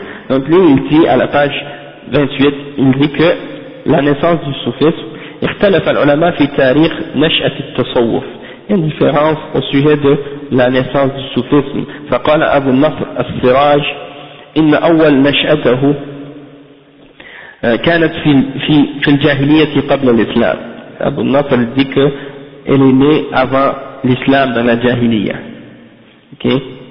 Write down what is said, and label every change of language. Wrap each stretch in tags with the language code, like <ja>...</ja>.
<fr>Donc lui il dit à la page 28, il dit que la naissance du soufisme,</fr> <ar>اختلف العلماء في تاريخ نشأة التصوف.</ar> <fr>Il y a une différence au sujet de la naissance du soufisme.</fr> <ar>فقال أبو النصر السراج إن أول نشأته كانت في الجاهلية قبل الإسلام.</ar> <fr>أبو النصر dit que elle est née avant l'islam, dans la jahiliya. Okay?</fr>